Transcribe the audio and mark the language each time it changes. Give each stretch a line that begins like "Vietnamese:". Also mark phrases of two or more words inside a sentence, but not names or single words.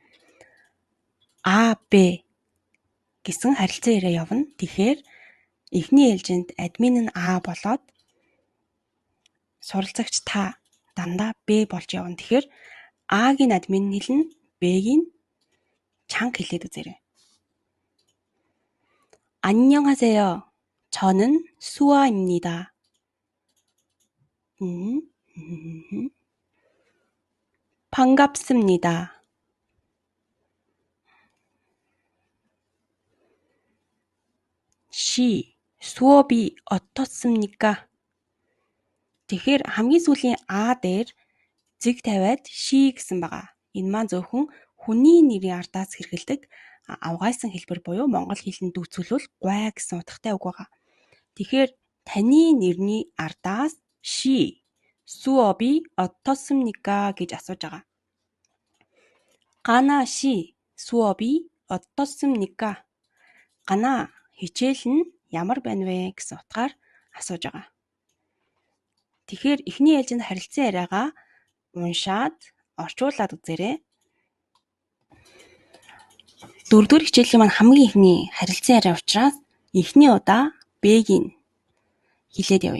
Mongolian: А, Б гэсэн харилцаа яриа явна. Тэгэхээр эхний ээлжинд админ нь А болоод суралцагч та дандаа Б болж явна. Тэгэхээр А-гийн админ нь хэлнэ, Б-гийн чанга хэлээд үзээрэй.
Korean: 안녕하세요. 저는 수아입니다. 반갑습니다. 시, 수업이 어떻습니까?
Mongolian: Тэгэхээр хамгийн сүүлийн А дээр зэг тавиад ши гэсэн байгаа. Энэ маань зөвхөн хүний нэрийн ардаас хэрэгэлдэг авгайсан хэлбэр буюу монгол хэлэнд дүүцүүлвэл гуай гэсэн утгатай үг байгаа. Тэгэхээр таны нэрний ардаас ши,
Korean: 수업이 어떻습니까
Mongolian: гэж асууж байгаа.
Korean: 가나 시, 수업이 어떻습니까?
Mongolian: 가나 хичээл нь ямар байна вэ гэсэн утгаар асууж байгаа. Тэгэхээр эхний ээлжинд харилцан яриагаа уншаад орчуулад үзээрэй. Дөрөвдүгээр хичээлийн маань хамгийн ихний харилцан яриа учраас эхний удаа Б-гийн хэлээд явъя.